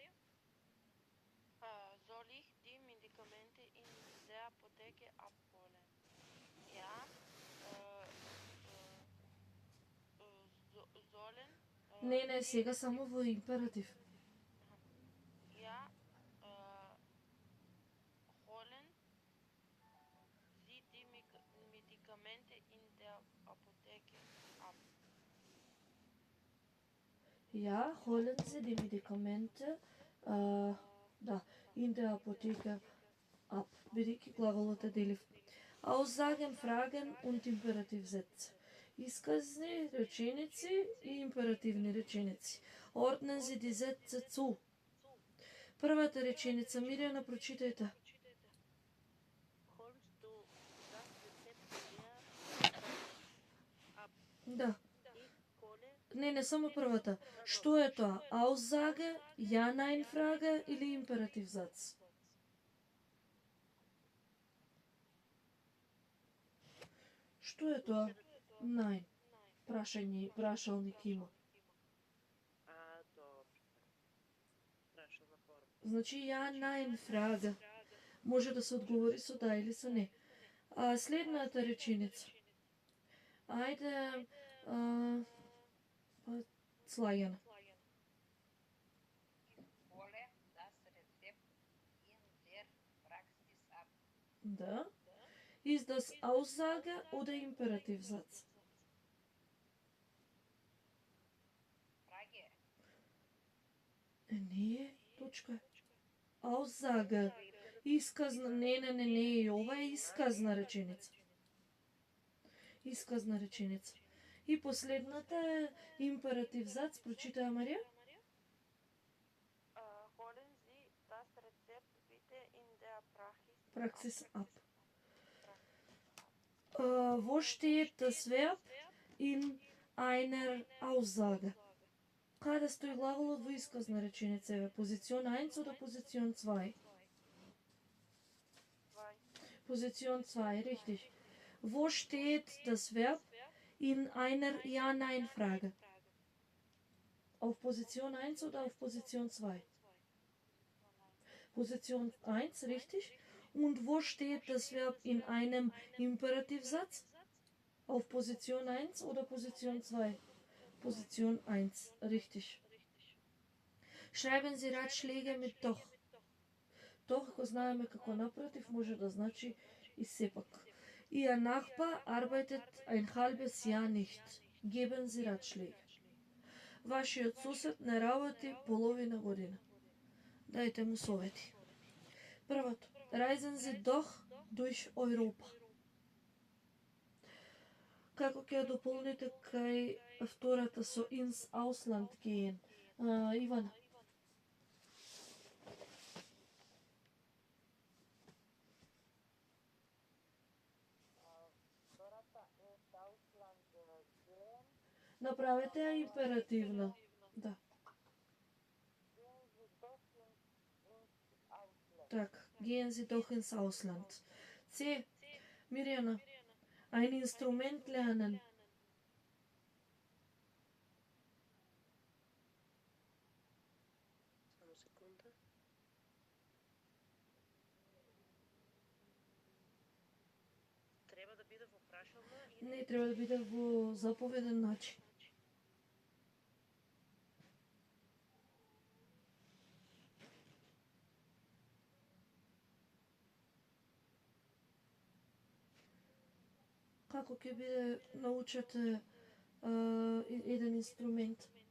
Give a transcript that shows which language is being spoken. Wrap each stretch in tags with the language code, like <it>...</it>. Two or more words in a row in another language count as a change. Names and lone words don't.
<de>Soll ich die Medikamente in der Apotheke abholen? Ja, sollen</de> <mk>Не, сега само во императив.</mk> <de>ja, holen Sie die Medikamente in der Apotheke ab. Ja, holen Sie die Medikamente in der Apotheke ab.</de> <mk>Бидејќи глаголот е делив.</mk> <de>Aussagen, Fragen und Imperativsätze.</de> <mk>Исказни реченици и императивни реченици.</mk> <de>Ordnen Sie die Sätze zu.</de> <mk>Првата реченица, Мирјана, прочитајте.</mk> <de>Holst du das Rezept her?</de> <mk>Да.</mk> <de>Ich hole</de> <mk>Не, само првата. Што е тоа?</mk> <de>Aussage, ja, nein, Frage или императивзац?</de> <mk>Што е тоа? Nein. Прашалник има. Добро. Прашална форма. Значи,</mk> <de>ja, nein, Frage.</de> <mk>Може да се одговори со да или со не. Следната реченица. Ајде, Слагена.</mk> <de>Ich hole das Rezept in der Praxis ab.</de> <mk>Да.</mk> <de>Ist das Aussage oder Imperativsatz? Frage.</de> <mk>Не, точка. Aussage. Исказна, не, и ова е исказна реченица. Исказна реченица. И последната е императивзац, прочитаја Марија.</mk> <de>Holen Sie das Rezept bitte in der Praxis ab. Wo steht das Verb in einer Aussage?</de> <mk>Каде стои глаголот во исказна реченица?</mk> <de>Позицион 1 oder Position 2? Position 2, richtig. Wo steht das Verb in einer Ja-Nein-Frage? Auf Position 1 oder auf Position 2? Position 1, richtig. Und wo steht das Verb in einem Imperativsatz? Auf Position 1 oder Position 2? Position 1, richtig. Schreiben Sie Ratschläge mit doch. Doch,</de> <mk>ако знаеме како напротив, може да значи и сепак.</mk> <de>Ihr Nachbar arbeitet ein halbes Jahr nicht. Geben Sie Ratschläge.</de> <mk>Вашиот сосед не работи половина година. Дајте му совети. Првото.</mk> <de>Reisen Sie doch durch Europa.</de> <mk>Како ќе ја дополните кај втората со</mk> <de>ins Ausland gehen?</de> <mk>Ивана. Направете ја императивна. Да. Так,</mk> <de>gehen Sie doch ins Ausland. C. Мирјана. Ein Instrument lernen.</de> <mk>Само секунда. Треба да биде во прашална или Не, треба да биде во заповеден начин. Како ќе биде научете еден инструмент?</mk>